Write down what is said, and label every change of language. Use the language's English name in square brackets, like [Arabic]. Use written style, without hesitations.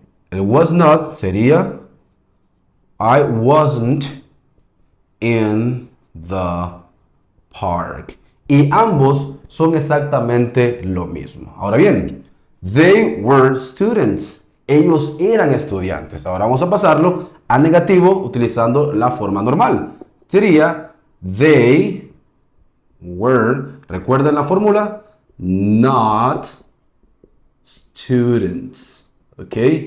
[English] El was not [Spanish] sería [English] I wasn't in the park. [Spanish] Y ambos son exactamente lo mismo. Ahora bien, [English] they were students. [Spanish] Ellos eran estudiantes. Ahora vamos a pasarlo a negativo utilizando la forma normal. Sería [English] they were, [Spanish] recuerden la fórmula, [English] not students. ¿Ok?